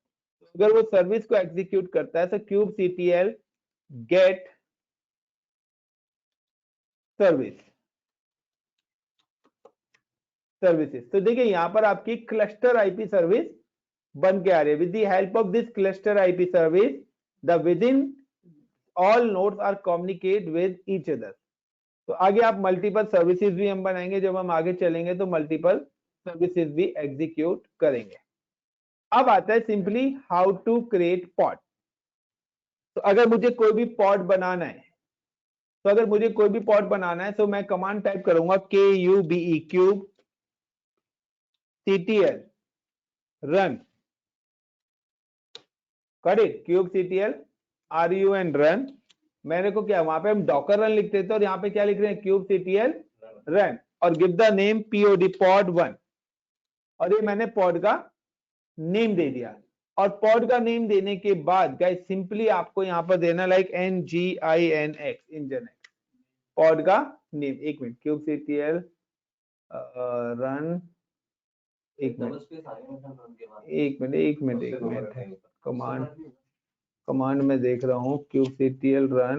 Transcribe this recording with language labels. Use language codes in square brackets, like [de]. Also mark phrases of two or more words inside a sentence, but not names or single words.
[hi] अगर वो सर्विस को एग्जीक्यूट करता है, तो [en] kubectl get services. [hi] तो देखिए यहां पर आपकी [en] cluster IP service [hi] बन के आ रही है। [en] with the help of this cluster IP service, the within all nodes are communicate with each other. [hi] तो आगे आप [en] multiple services [hi] भी हम बनाएंगे, जब हम आगे चलेंगे तो [en] multiple services [hi] भी एग्जीक्यूट करेंगे। अब आता है [en] simply how to create pod. [hi] तो अगर मुझे कोई भी पॉट बनाना है, तो मैं कमांड टाइप करूंगा [en] KUBE kubectl run. Got it? kubectl run run. [hi] मैंने को क्या वहां पे हम [en] docker run [hi] लिखते थे और यहाँ पे क्या लिख रहे हैं [en] kubectl run [hi] और [en] give the name pod1 [hi] और ये मैंने pod का नेम दे दिया और pod का नेम देने के बाद गाइस सिंपली आपको यहाँ पर देना [en] like nginx nginx pod [hi] का नेम. एक मिनट [en] kubectl run [hi] एक मिनट कमांड में देख रहा हूँ [en] kubectl run.